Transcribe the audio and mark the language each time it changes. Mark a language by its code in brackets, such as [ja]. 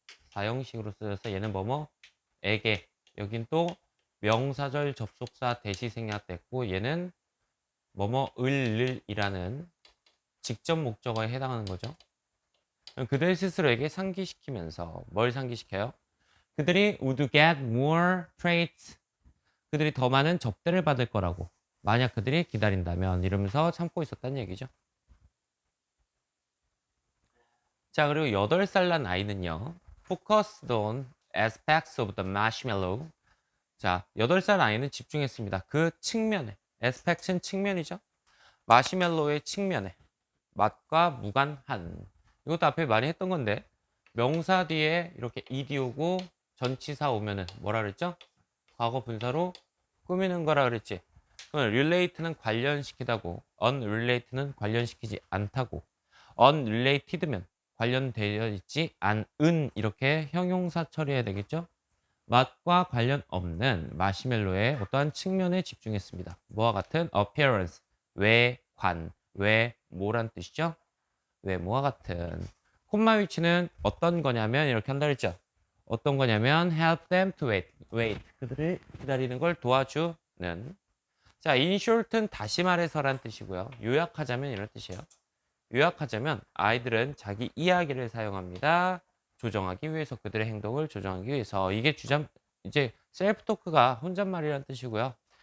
[ko] 사형식으로 쓰여서 얘는 뭐뭐에게 여긴 또 명사절 접속사 대시 생략됐고 얘는 뭐뭐을이라는 직접 목적어에 해당하는 거죠. 그들 스스로에게 상기시키면서 뭘 상기시켜요? 그들이 [en] would get more traits. [ko] 그들이 더 많은 접대를 받을 거라고. 만약 그들이 기다린다면 이러면서 참고 있었다는 얘기죠. 자, 그리고 8살 난 아이는요. [en] focused on aspects of the marshmallow. [ko] 자, 8살 아이는 집중했습니다. 그 측면에. aspect는 측면이죠. 마시멜로의 측면에. 맛과 무관한. 이것도 앞에 많이 했던 건데 명사 뒤에 이렇게 ed 오고 전치사 오면은 뭐라 그랬죠? 과거 분사로 꾸미는 거라 그랬지. 그럼 relate는 관련시키다고 unrelated는 관련시키지 않다고 unrelated면 관련되어 있지 않은 이렇게 형용사 처리해야 되겠죠? 맛과 관련 없는 마시멜로의 어떠한 측면에 집중했습니다. 뭐와 같은 appearance, 외관, 외모란 뜻이죠? 외모와 같은. 콤마 위치는 어떤 거냐면 이렇게 한다 그랬죠? 어떤 거냐면 [en] help them to wait. [ko] 그들을 기다리는 걸 도와주는. 자, [en] in short [ko] 은 다시 말해서란 뜻이고요. 요약하자면 이런 뜻이에요. 요약하자면 아이들은 자기 이야기를 사용합니다. 조정하기 위해서 그들의 행동을 조정하기 위해서 이게 주장 이제 셀프 토크가 혼잣말이란 뜻이고요.